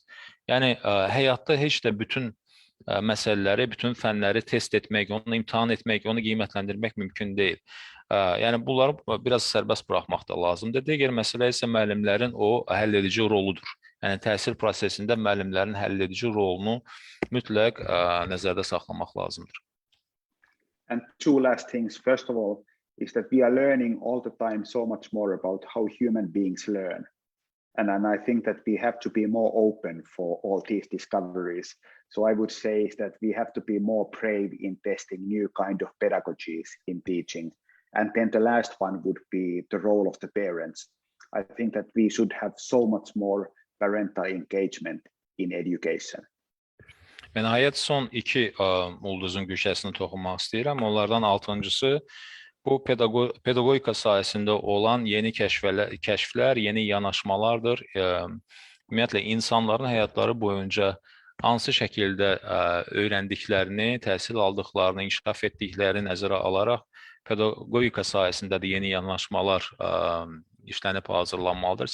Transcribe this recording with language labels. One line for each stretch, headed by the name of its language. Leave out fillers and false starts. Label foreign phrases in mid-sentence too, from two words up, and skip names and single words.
Azerbaijani: Yəni, həyatda heç də bütün məsələləri, bütün fənləri test etmək, onu imtahan etmək, onu qiymətləndirmək mümkün deyil. Yəni, bunları biraz sərbəst buraxmaq da lazımdır. Digər məsələ isə müəllimlərin o həll edici roludur. Yəni, təhsil prosesində müəllimlərin həll edici rolunu mütləq nəzərdə saxlamaq lazımdır.
English: And 2 last things. First of all, is that we are learning all the time so much more about how human beings learn. And I think that we have to be more open for all these discoveries. So I would say is that we have to be more brave in testing new kind of pedagogies in teaching. And then the last one would be the role of the parents. I think that we should have so much more parental engagement in education.
Azerbaijani: Mən nəhayət son iki ulduzun güşəsini toxunmaq istəyirəm. Onlardan altıncısı bu pedagogika sahəsində olan yeni kəşflər, yeni yanaşmalardır. Ümumiyyətlə, insanların həyatları boyunca hansı şəkildə öyrəndiklərini, təhsil aldıqlarını, inkişaf etdiklərini nəzərə alaraq pedagogika sahəsində də yeni yanaşmalar işlənib hazırlanmalıdır.